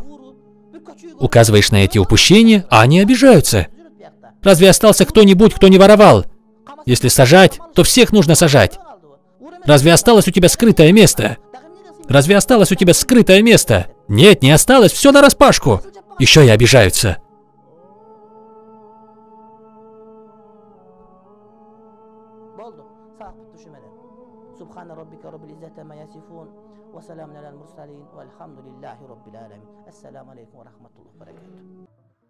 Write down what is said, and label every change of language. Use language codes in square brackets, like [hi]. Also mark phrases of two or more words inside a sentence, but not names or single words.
[ru] Указываешь на эти упущения, а они обижаются. Разве остался кто-нибудь, кто не воровал? Если сажать, то всех нужно сажать. Разве осталось у тебя скрытое место? Разве осталось у тебя скрытое место? Нет, не осталось, все нараспашку. Еще и обижаются. [ar] سبحان ربك رب العزة ما يصفون وسلام على المرسلين والحمد لله رب العالمين. السلام عليكم ورحمة الله وبركاته.